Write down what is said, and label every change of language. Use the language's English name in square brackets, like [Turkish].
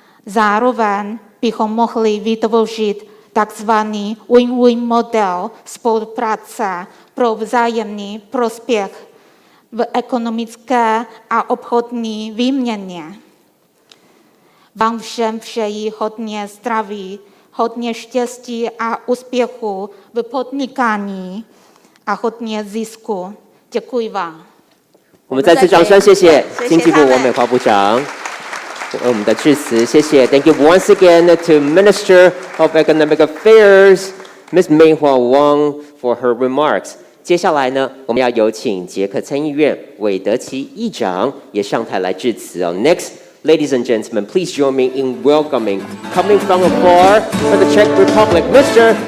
[Czech] Zároveň bychom mohli vytvořit takzvaný win-win model spolupráce pro vzájemný prospěch v ekonomické a obchodní výměně. Vám všem přeji hodně zdraví, hodně štěstí a úspěchu v podnikání a hodně zisku. Děkuji vám. [Chinese] 我们再次掌声，谢谢经济部王美花部长。我们的致辞，谢谢。 [English] Thank you once again to Minister of Economic Affairs, Ms. Meihua Wang, for her remarks. [Chinese] 接下来呢，我们要有请捷克参议院韦德奇议长也上台来致辞哦。 [English] Next, ladies and gentlemen, please join me in welcoming, coming from afar, from the Czech Republic, Mr.